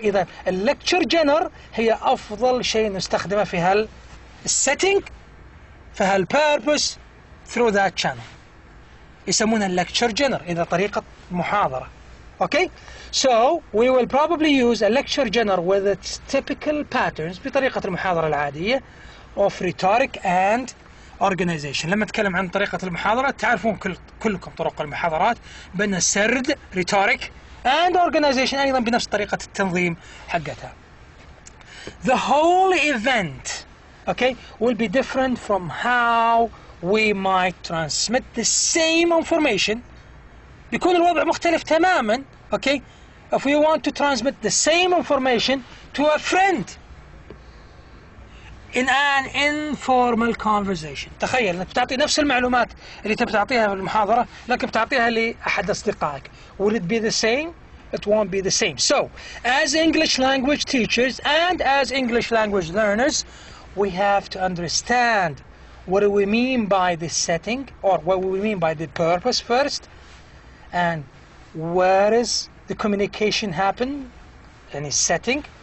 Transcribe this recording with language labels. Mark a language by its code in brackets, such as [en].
[ar] إذا lecture genre هي أفضل شيء نستخدمه في setting، في purpose [en] through that channel. [ar] يسمونها lecture genre إذا طريقة محاضرة. [en] Okay, so we will probably use a lecture genre with its typical patterns [ar] بطريقة المحاضرة العادية [en] of rhetoric and organization. [ar] لما أتكلم عن طريقة المحاضرة تعرفون كلكم طرق المحاضرات بين السرد [en] rhetoric and organization [ar] أيضا بنفس طريقة التنظيم حقتها. [en] The whole event, okay, will be different from how we might transmit the same information. [ar] بيكون الوضع مختلف تماما. [en] Okay, if we want to transmit the same information to a friend in an informal conversation. [ar] تخيل انك بتعطي نفس المعلومات اللي تبي تعطيها في المحاضرة لكن بتعطيها لأحد أصدقائك. [en] Will it be the same? It won't be the same. So, as English language teachers and as English language learners, we have to understand what do we mean by the setting, or what do we mean by the purpose first, and where is the communication happen in a setting.